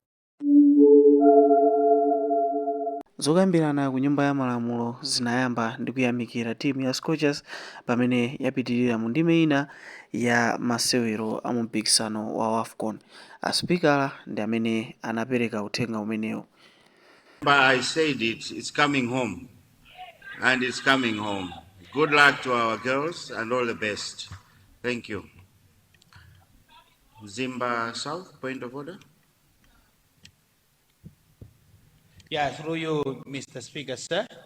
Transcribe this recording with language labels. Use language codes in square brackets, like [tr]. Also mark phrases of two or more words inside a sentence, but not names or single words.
[ny] Zokambirana ku nyumba ya malamulo zinayamba ndi kuyamikira timu ya Scorchers pamene yapitirira mu ndime ina ya masewero a mu mpikisano wa AFCON. Asipikala ndi amene anapereka uthenga umenewu. [en] But I said it's coming home, and it's coming home. Good luck to our girls and all the best. Thank you. Zimba South, point of order. Yeah, through you, Mr. Speaker, sir.